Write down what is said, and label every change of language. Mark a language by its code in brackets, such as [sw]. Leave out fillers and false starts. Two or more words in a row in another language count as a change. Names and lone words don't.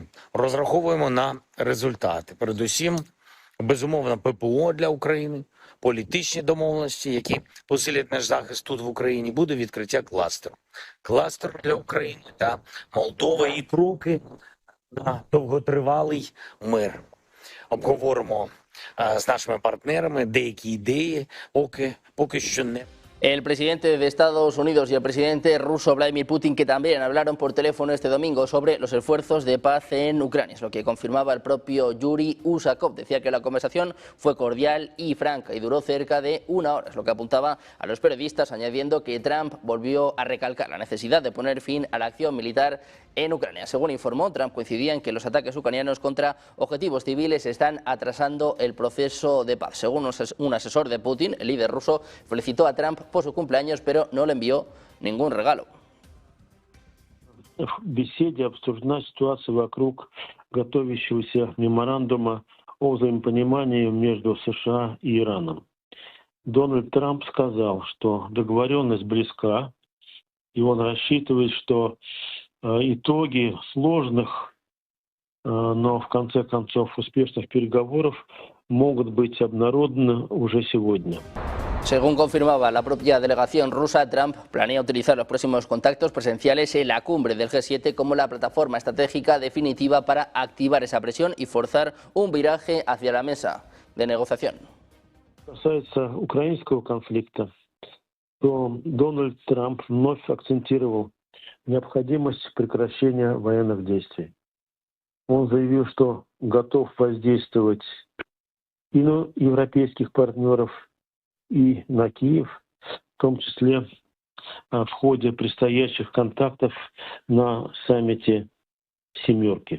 [uk] Розраховуємо на результати. Передусім, безумовно, ППО для України, політичні домовленості, які посилять наш захист тут в Україні, буде відкриття кластеру. Кластер для України та Молдова і кроки на довготривалий мир. Обговоримо з нашими партнерами деякі ідеї, поки що не. [es] El presidente de Estados Unidos y el presidente ruso Vladimir Putin, que también hablaron por teléfono este domingo sobre los esfuerzos de paz en Ucrania, es lo que confirmaba el propio Yuri Usakov. Decía que la conversación fue cordial y franca y duró cerca de una hora, es lo que apuntaba a los periodistas, añadiendo que Trump volvió a recalcar la necesidad de poner fin a la acción militar en Ucrania. Según informó, Trump coincidía en que los ataques ucranianos contra objetivos civiles están atrasando el proceso de paz. Según un asesor de Putin, el líder ruso felicitó a Trump por su cumpleaños, pero no le envió ningún regalo. [ru] В беседе обсуждена ситуация вокруг готовящегося меморандума о взаимопонимании между США и Ираном. Дональд Трамп сказал, что договоренность близка, и он рассчитывает, что итоги сложных, но в конце концов успешных переговоров могут быть обнародованы уже сегодня. [es] Según confirmaba la propia delegación rusa, Trump planea utilizar los próximos contactos presenciales en la cumbre del G7 como la plataforma estratégica definitiva para activar esa presión y forzar un viraje hacia la mesa de negociación. [ru] Касается украинского конфликта, то Дональд Трамп вновь акцентировал необходимость прекращения военных действий. Он заявил, что готов воздействовать и на европейских партнеров, и на Киев, в том числе в ходе предстоящих контактов на саммите «семерки».